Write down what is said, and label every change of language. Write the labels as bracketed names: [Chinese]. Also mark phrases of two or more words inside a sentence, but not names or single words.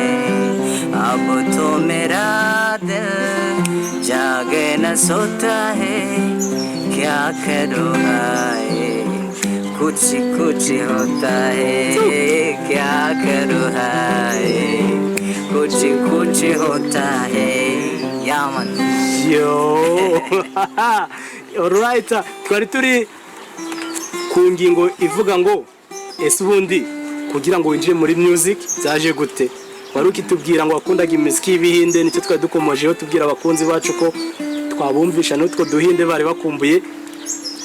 [Hindi] अब तो मेरा दिल जागे न सोता है, क्या करूँ हाय कुछ कुछ होता है, क्या करूँ हाय कुछ कुछ होता है। यामन [Kinyarwanda] yo alright, twari turi ku ngingo ivuga ngo ese ubundi kugira ngo winjire muri music byaje gute? Wari ukitubwira ngo wakundaga imiziki y'ibihinde, nicyo twari dukomojeho tubwira abakunzi bacu ko twabumvisha n'utwo duhinde bari bakumbuye.